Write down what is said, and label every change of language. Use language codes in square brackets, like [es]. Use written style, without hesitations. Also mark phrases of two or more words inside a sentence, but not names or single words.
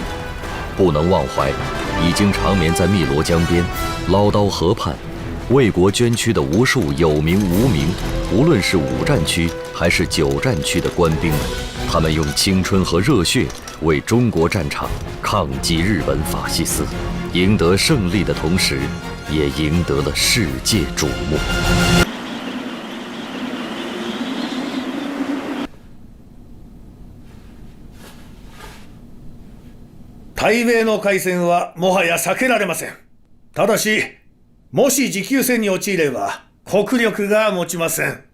[zh] 不能忘怀已经长眠在汨罗江边、唠叨河畔，为国捐躯的无数有名无名，无论是5战区还是9战区的官兵们，他们用青春和热血为中国战场抗击日本法西斯，赢得胜利的同时，也赢得了世界瞩目。 [ja] 対米の開戦はもはや避けられません。ただし、もし持久戦に陥れば国力が持ちません。